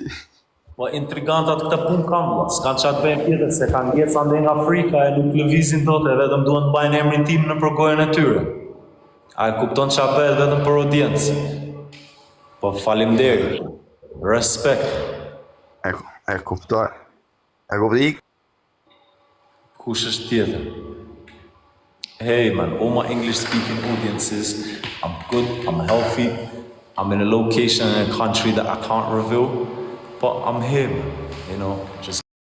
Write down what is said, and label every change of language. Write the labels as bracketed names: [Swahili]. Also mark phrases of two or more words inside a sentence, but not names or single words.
[Albanian] Po intrigantat këtë punë kam, vla. S'kan qatë bëjnë tjetër, se kanë gjeca ndë nga Afrika e nuk lëvizin dote, vetëm duhen të bajnë emrin tim në përgojën e tyre. A e kupton qa bëhet vetëm për audiencë. Po faleminderit. Respect. E kuptoj. E kuptoj. Kush është tjetër? [English] Hey man, all my English speaking audiences, I'm good, I'm healthy, I'm in a location in a country that I can't reveal, but I'm here, you know, just